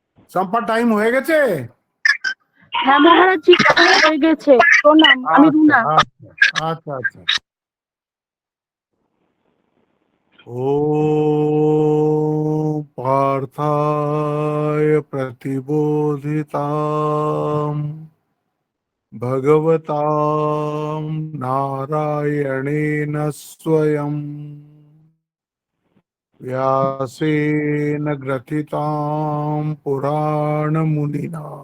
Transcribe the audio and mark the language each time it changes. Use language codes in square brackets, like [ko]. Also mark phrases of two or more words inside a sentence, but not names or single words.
[bn] চম্পা টাইম হয়ে গেছে? হ্যাঁ মহারাজ জি, হয়ে গেছে। প্রণাম, আমি রুনা। আচ্ছা আচ্ছা। [sa] ॐ पार्थाय प्रतिबोधिताम् भगवतां नारायणेन स्वयं व्यासेन ग्रथितां पुराणमुनिना